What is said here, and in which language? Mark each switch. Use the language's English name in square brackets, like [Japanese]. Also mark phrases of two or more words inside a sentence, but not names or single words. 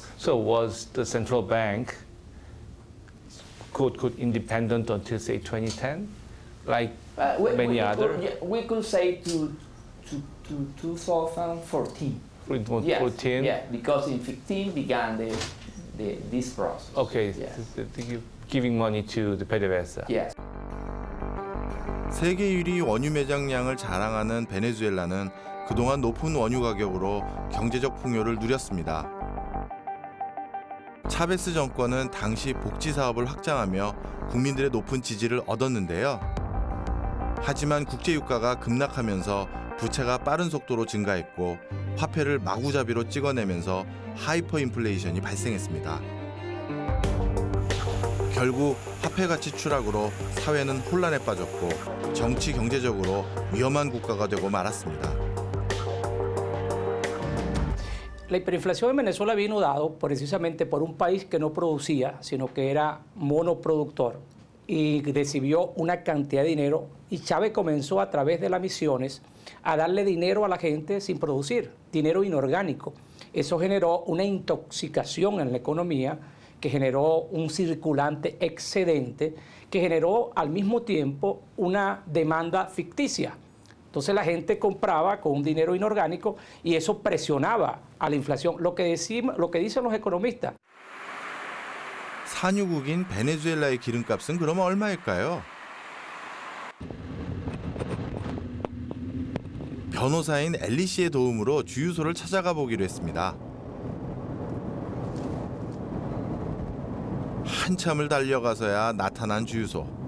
[English] So was the central bank could independent until say 2010, like many other? We could say to 2014. 14. Yeah, because in 15 began this process. Okay, Yes. giving money to the PDVSA. Yes. [Korean] 세계 1위 원유 매장량을 자랑하는 베네수엘라는 그동안 높은 원유 가격으로 경제적 풍요를 누렸습니다. 차베스 정권은 당시 복지 사업을 확장하며 국민들의 높은 지지를 얻었는데요. 하지만 국제 유가가 급락하면서 부채가 빠른 속도로 증가했고 화폐를 마구잡이로 찍어내면서 하이퍼 인플레이션이 발생했습니다. 결국 화폐 가치 추락으로 사회는 혼란에 빠졌고 정치 경제적으로 위험한 국가가 되고 말았습니다. [Spanish] La hiperinflación en Venezuela vino dado precisamente por un país que no producía, sino que era monoproductor y recibió una cantidad de dinero y Chávez comenzó a través de las misiones a darle dinero a la gente sin producir, dinero inorgánico. Eso generó una intoxicación en la economía que generó un circulante excedente que generó al mismo tiempo una demanda ficticia. Entonces la gente compraba con un dinero inorgánico y eso presionaba a la inflación. Lo que dicen los economistas. [Korean] 산유국인 베네수엘라의 기름값은 그럼 얼마일까요? 변호사인 엘리 씨의 도움으로 주유소를 찾아가 보기로 했습니다. 한참을 달려가서야 나타난 주유소.